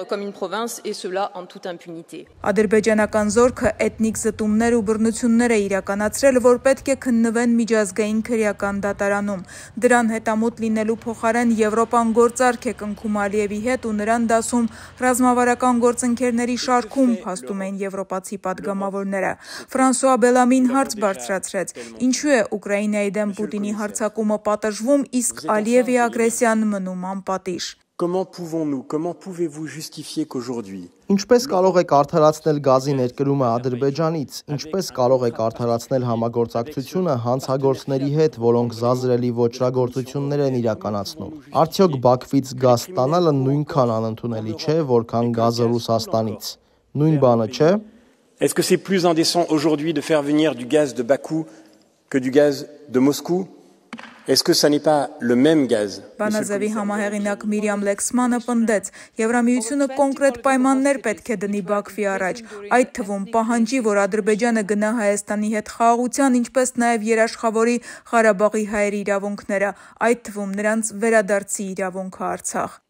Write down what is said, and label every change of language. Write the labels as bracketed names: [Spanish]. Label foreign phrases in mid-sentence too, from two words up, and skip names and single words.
[Armenian] Ադրբեջանական զորքը էթնիկ զտումներ ու բռնություններ է իրականացրել, որ պետք է քննվեն միջազգային քրեական դատարանում։ Դրան հետամուտ լինելու փոխարեն Եվրոպան գործարք է կնքում Ալիևի հետ ու նրան դասում ռազմավարական գործընկերների շարքում, փաստում են եվրոպացի падգամավորները։ Ֆրանսուଆ Բելամին հարց բարձրացրեց. ինչու է Ուկրաինայի դեմ Պուտինի հարձակումը պատժվում, իսկ Ալիևի ագրեսիան մնում անպատիժ։ [French] Comment pouvez-vous justifier qu'aujourd'hui [Armenian] Ինչպես կարող եք արդարացնել գազի ներկրումը Ադրբեջանից, ինչպես կարող եք արդարացնել համագործակցությունը հանցագործների հետ, որոնք զազրելի ոճրագործություններ են իրականացնում։ Արդյոք Բաքվից գազ ստանալը նույնքան անընդունելի չէ, որքան գազը Ռուսաստանից։ Նույն բանը չէ։ [French] Est-ce que c'est plus indécent aujourd'hui de faire venir du gaz de Bakou que du gaz de Moscou? Est-ce que ça n'est pas le même gaz? [Armenian] Բանաձևի համահեղինակ Միրիամ Լեքսմանը պնդեց. Եվրամիությունը կոնկրետ պայմաններ պետք է դնի Բաքվի առաջ, այդ թվում պահանջի, որ Ադրբեջանը գնա Հայաստանի հետ խաղաղության, ինչպես նաև երաշխավորի Ղարաբաղի հայերի իրավունքները, այդ թվում նրանց վերադարձի իրավունքը Արցախ։